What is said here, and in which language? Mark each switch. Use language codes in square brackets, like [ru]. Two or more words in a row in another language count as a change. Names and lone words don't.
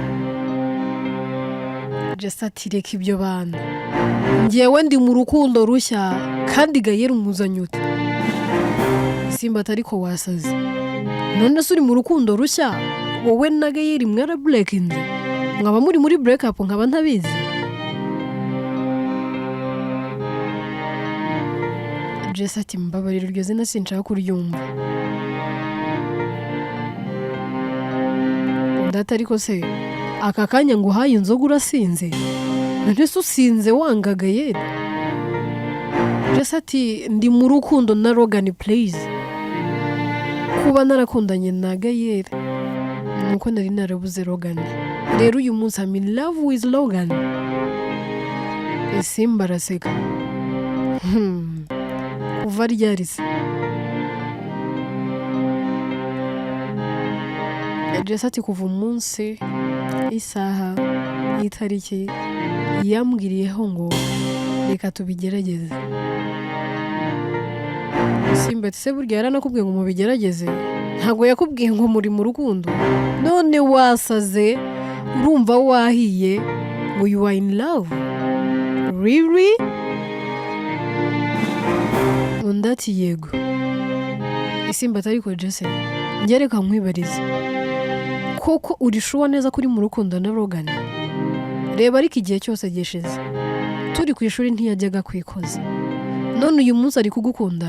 [rw] Jesse ati reka ibyo bana, njyewe ndi mu rukundo rushya kandi Gayeri umuzanye ute? Simba atariko wasaze, none se uri mu rukundo rushya wowe na Gayeri mwara breakinze? Mwaba muri [en] break up [rw] nkaba ntabizi? Jesse ati mbabarira iryo zina sinshaka kuryumva. Ndata ariko se aka kanya ngo uhaye inzoga urasinze? None se usinze wanga Gayeri? Jesse ati ndi mu rukundo na Logan please. Kuba narakundanye na Gayeri nuko nari narabuze Logan, rero uyu munsi [en] I'm in love with Logan. [rw] Simba araseka. Kuva ryari se? Jesse ati kuva umunsi, isaha, itariki yambwiriyeho ngo reka tubigerageze. Simba ati se burya yaranakubwiye ngo mubigerageze? Ntabwo yakubwiye ngo muri mu rukundo? None wasaze urumva wahiye ngo [en] you are in love? [rw] Really? Undi ati yego. Simba atariko Jesse njye reka nkwibarize, koko urishuwa neza kuri mu rukundo na Logan? Reba ariko igihe cyose gishize turi ku ishuri ntiyajyaga kwikoza, none uyu munsi ari kugukunda.